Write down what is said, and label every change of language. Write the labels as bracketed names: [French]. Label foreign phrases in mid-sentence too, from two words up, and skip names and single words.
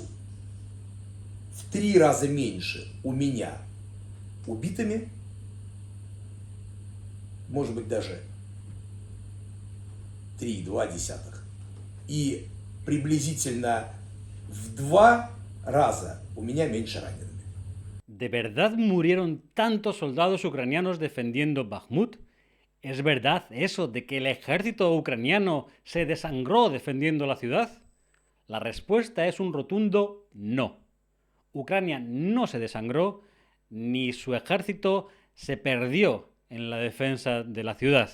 [Russian] В 3 раза меньше у меня убитыми, может быть даже 3,2. И приблизительно в 2 раза у меня меньше ранеными. [Spanish] ¿De verdad murieron tantos soldados ucranianos defendiendo Bakhmut? ¿Es verdad eso de que el ejército ucraniano se desangró defendiendo la ciudad? La respuesta es un rotundo no. Ucrania no se desangró, ni su ejército se perdió en la defensa de la ciudad.